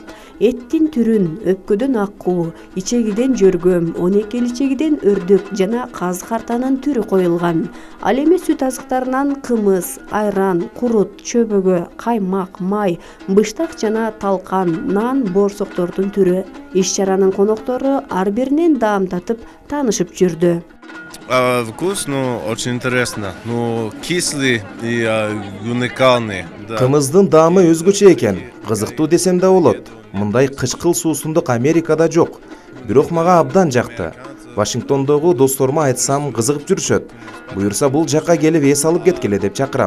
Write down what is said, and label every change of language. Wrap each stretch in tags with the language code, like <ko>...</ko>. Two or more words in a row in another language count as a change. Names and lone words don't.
<ky>Эттин түрүн өпкөдөн аккуу, ичегиден жөргөм, 12 ичегиден өрдөк жана каз-картанын түрү коюлган. Ал эми сүт азыктарынан кымыз, айран, курут, чөбөгө, каймак, май, быштак жана талкан, нан, боорсоктордун түрү. Иш-чаранын коноктору ар биринен даам татып, таанышып жүрдү.</ky> <ru>Вкус, ну, очень интересно. Ну, кислый и уникальный.</ru> <ky>Кымыздын даамы өзгөчө экен. Кызыктуу десем да болот. Мындай кычкыл суусундук Америкада жок. Бирок мага абдан жакты. Вашингтондогу досторума айтсам кызыгып жүрүшөт. Буюрса бул жакка келип эс алып кеткиле деп чакырам.</ky>